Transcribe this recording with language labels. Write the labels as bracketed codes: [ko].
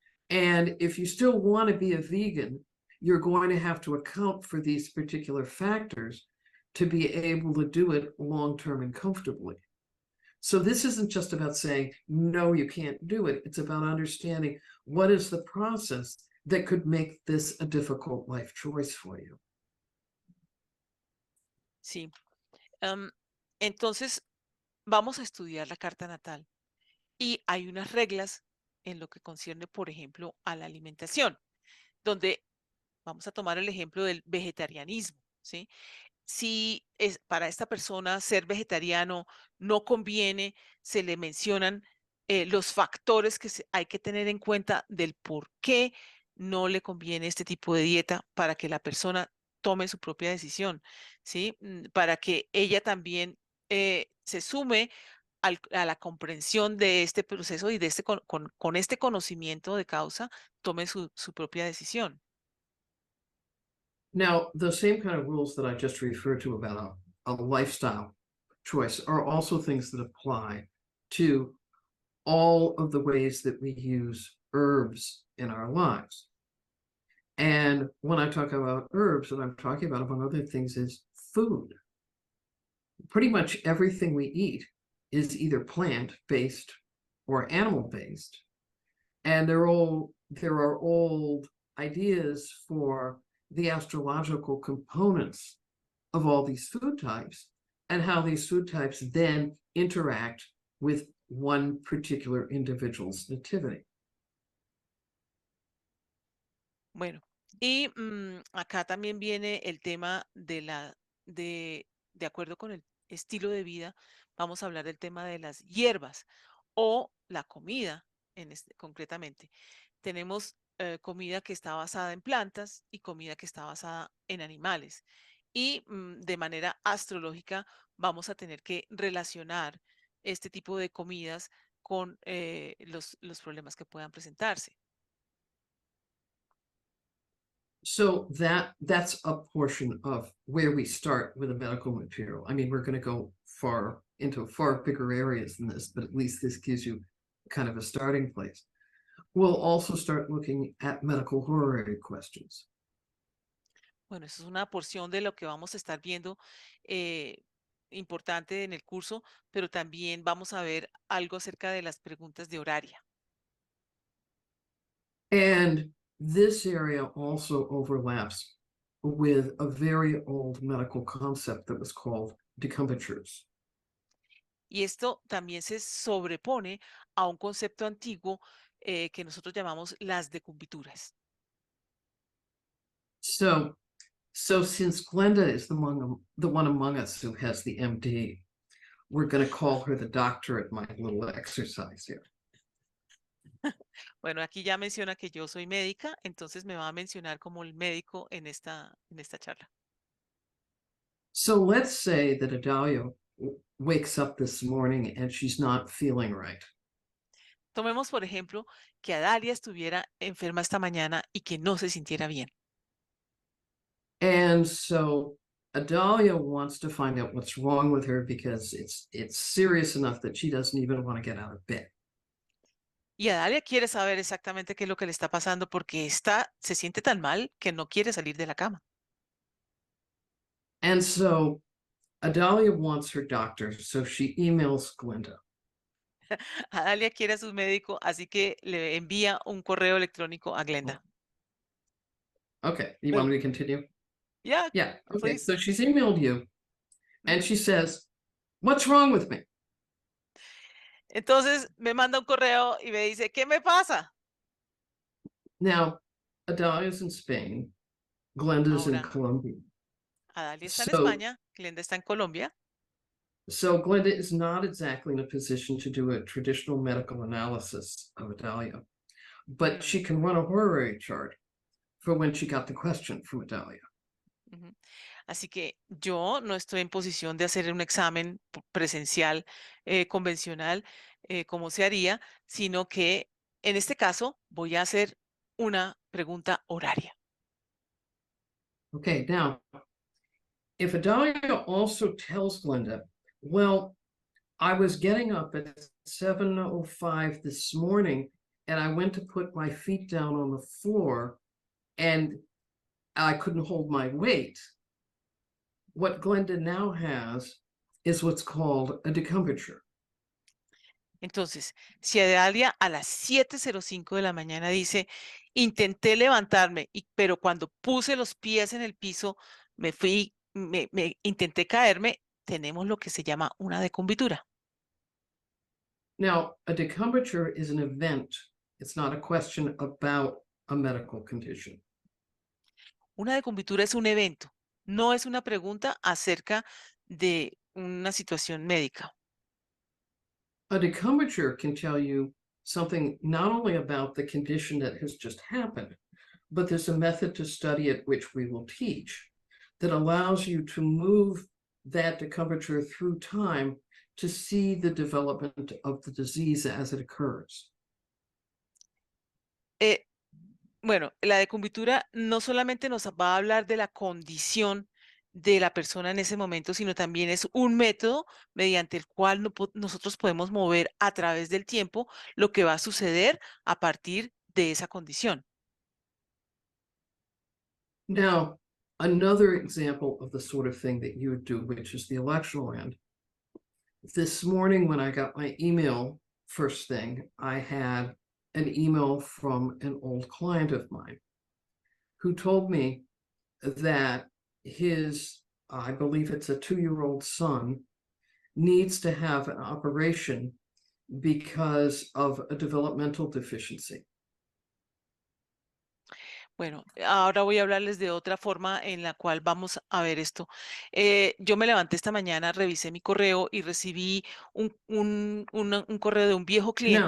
[en] And if you still want to be a vegan, you're going to have to account for these particular factors to be able to do it long-term and comfortably. So this isn't just about saying, no, you can't do it. It's about understanding what is the process that could make this a difficult life choice for you. [es] Sí. Entonces, vamos a estudiar la carta natal y hay unas reglas en lo que concierne, por ejemplo, a la alimentación, donde vamos a tomar el ejemplo del vegetarianismo, ¿sí? Si es para esta persona ser vegetariano no conviene, se le mencionan los factores que hay que tener en cuenta del por qué no le conviene este tipo de dieta para que la persona tome su propia decisión, ¿sí? Para que ella también se sume a la comprensión de este proceso y de con este conocimiento de causa, tome su propia decisión. [en] Now, the same kind of rules that I just referred to about a lifestyle choice are also things that apply to all of the ways that we use herbs in our lives. And when I talk about herbs, what I'm talking about, among other things, is food. Pretty much everything we eat is either plant-based or animal-based. And there are old ideas for the astrological components of all these food types and how these food types then interact with one particular individual's nativity. [es] Bueno, y acá también viene el tema de acuerdo con el estilo de vida, vamos a hablar del tema de las hierbas o la comida, concretamente. Tenemos comida que está basada en plantas y comida que está basada en animales. Y de manera astrológica vamos a tener que relacionar este tipo de comidas con los problemas que puedan presentarse. [en] So that's a portion of where we start with a medical material. I mean, we're going to go into far bigger areas than this, but at least this gives you kind of a starting place. We'll also start looking at medical horary questions. [es] Bueno, eso es una porción de lo que vamos a estar viendo importante en el curso, pero también vamos a ver algo acerca de las preguntas de horaria. [en] And this area also overlaps with a very old medical concept that was called decumbitures. [es] Y esto también se sobrepone a un concepto antiguo que nosotros llamamos las decumbituras. [en] So since Glenda is the one among us who has the MD, we're going to call her the doctor at my little exercise here. [es] Bueno, aquí ya menciona que yo soy médica, entonces me va a mencionar como el médico en esta charla. [en] So let's say that Adalia wakes up this morning and she's not feeling right. [es] Tomemos, por ejemplo, que Adalia estuviera enferma esta mañana y que no se sintiera bien. [en] And so Adalia wants to find out what's wrong with her because it's serious enough that she doesn't even want to get out of bed. [es] Y Adalia quiere saber exactamente qué es lo que le está pasando porque se siente tan mal que no quiere salir de la cama. [en] And so Adalia wants her doctor, so she emails Glenda. [es] Adalia quiere a su médico, así que le envía un correo electrónico a Glenda. [en] Okay, you Well, want me to continue? Yeah, Yeah, okay, please. so she's emailed you and Ujú. she says, what's wrong with me? [es] Entonces me manda un correo y me dice, ¿qué me pasa? [en] Now, Adalia's in Spain, Glenda's in [es] Ahora, [en] Colombia. [es] Adalia está en [en] So, [es] España, Glenda está en Colombia. [en] so Glenda is not exactly in a position to do a traditional medical analysis of Adalia, but she can run a horary chart for when she got the question from Adalia. ujú. [es] Así que yo no estoy en posición de hacer un examen presencial convencional como se haría, sino que en este caso voy a hacer una pregunta horaria. [en] Okay, now, if Adalia also tells Glenda, well, I was getting up at 7:05 this morning and I went to put my feet down on the floor and I couldn't hold my weight. What Glenda now has is what's called a decumbiture. [es] Entonces, si Adalia a las 7:05 de la mañana dice, intenté levantarme, pero cuando puse los pies en el piso, me intenté caerme, tenemos lo que se llama una decumbitura. [en] Now, a decumbiture is an event. It's not a question about a medical condition. [es] Una decumbitura es un evento, no es una pregunta acerca de una situación médica. [en] A decumbiture can tell you something not only about the condition that has just happened, but there's a method to study it which we will teach that allows you to move that decumbiture through time to see the development of the disease as it occurs. [es] Eh, Bueno, la decumbitura no solamente nos va a hablar de la condición de la persona en ese momento, sino también es un método mediante el cual nosotros podemos mover a través del tiempo lo que va a suceder a partir de esa condición. [en] Now, another example of the sort of thing that you would do, which is the electional end. This morning, when I got my email first thing, I had an email from an old client of mine who told me that his, I believe it's a 2-year-old son, needs to have an operation because of a developmental deficiency. [es] Bueno, ahora voy a hablarles de otra forma en la cual vamos a ver esto. Yo me levanté esta mañana, revisé mi correo y recibí un correo de un viejo cliente